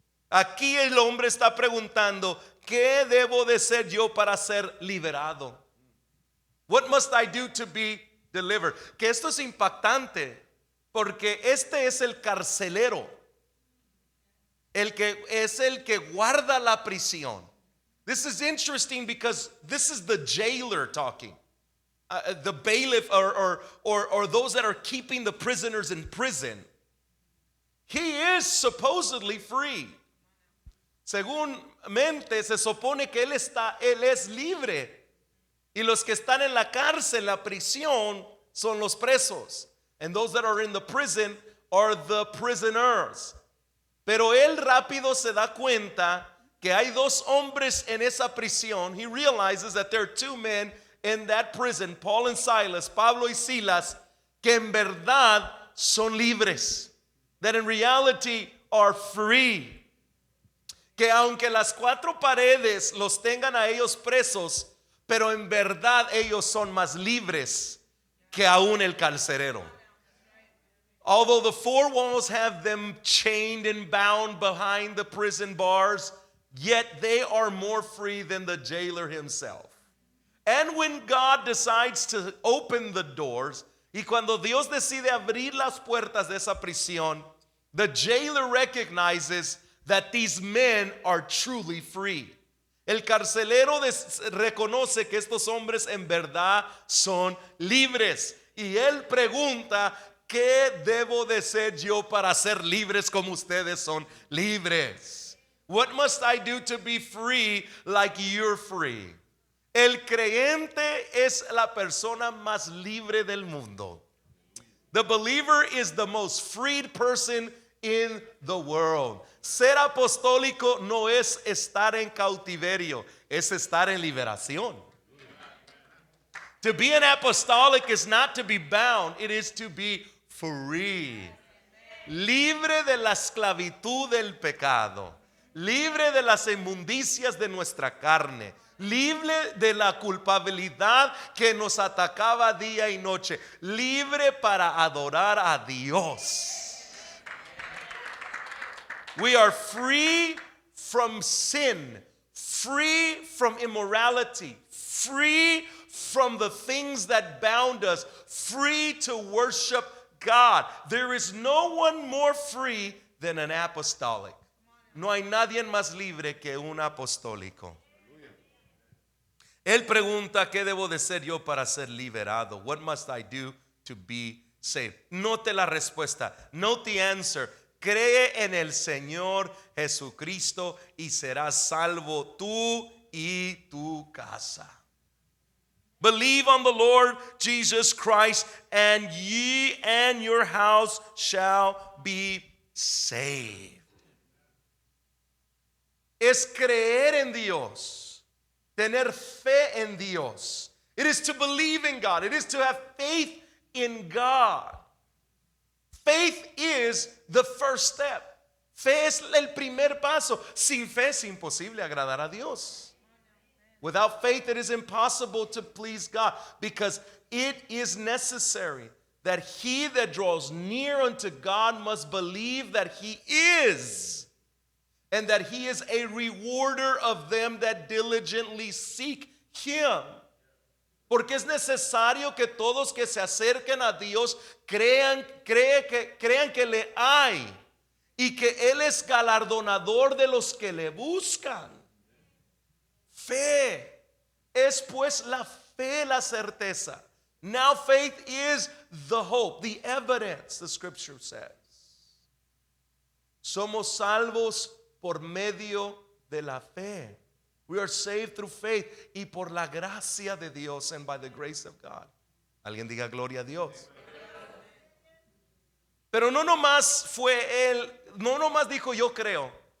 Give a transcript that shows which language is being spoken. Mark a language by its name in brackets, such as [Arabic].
[Spanish] Aquí el hombre está preguntando, ¿qué debo de ser yo para ser liberado? [English] What must I do to be delivered? [Spanish] Que esto es impactante, porque este es el carcelero, el que es el que guarda la prisión. [English] This is interesting because this is the jailer talking. The bailiff or those that are keeping the prisoners in prison. He is supposedly free. [Spanish] Según mente se supone que él es libre. Y los que están en la cárcel, la prisión, son los presos. [English] And those that are in the prison are the prisoners. [Spanish] Pero él rápido se da cuenta que hay dos hombres en esa prisión. [English] He realizes that there are two men in that prison, Paul and Silas, Pablo y Silas, [Spanish] que en verdad son libres. [English] That in reality are free. [Spanish] Que aunque las cuatro paredes los tengan a ellos presos, pero en verdad ellos son más libres que aún el carcelero. [English] Although the four walls have them chained and bound behind the prison bars, yet they are more free than the jailer himself. And when God decides to open the doors, [Spanish] y cuando Dios decide abrir las puertas de esa prisión, [English] the jailer recognizes that these men are truly free. [Spanish] El carcelero reconoce que estos hombres en verdad son libres. Y él pregunta, ¿qué debo de ser yo para ser libres como ustedes son libres? [English] What must I do to be free like you're free? [Spanish] El creyente es la persona más libre del mundo. [English] The believer is the most freed person in the world. [Spanish] Ser apostólico no es estar en cautiverio, es estar en liberación. [English] To be an apostolic is not to be bound, it is to be free. [Spanish] Libre de la esclavitud del pecado, libre de las inmundicias de nuestra carne, libre de la culpabilidad que nos atacaba día y noche, libre para adorar a Dios. [English] We are free from sin, free from immorality, free from the things that bound us, free to worship God. There is no one more free than an apostolic. [Spanish] No hay nadie más libre que un apostólico. Él pregunta, ¿qué debo de ser yo para ser liberado? [English] What must I do to be saved? [Spanish] Note la respuesta. [English] Note the answer. [Spanish] Cree en el Señor Jesucristo y serás salvo tú y tu casa. [English] Believe on the Lord Jesus Christ, and ye and your house shall be saved. [Spanish] Es creer en Dios, tener fe en Dios. [English] It is to believe in God. It is to have faith in God. Faith is the first step. [Spanish] Fe es el primer paso. Sin fe es imposible agradar a Dios. [English] Without faith, it is impossible to please God, because it is necessary that he that draws near unto God must believe that he is, and that he is a rewarder of them that diligently seek him. [Spanish] Porque es necesario que todos que se acerquen a Dios crean que le hay y que Él es galardonador de los que le buscan. Fe es pues la fe, la certeza [English] Now faith is the hope, the evidence, the scripture says. [Spanish] Somos salvos por medio de la fe. [English] We are saved through faith [Spanish] y por la gracia de Dios [English] and by the grace of God. [Spanish] Alguien diga gloria a Dios. Pero no nomás fue él, no nomás dijo yo creo.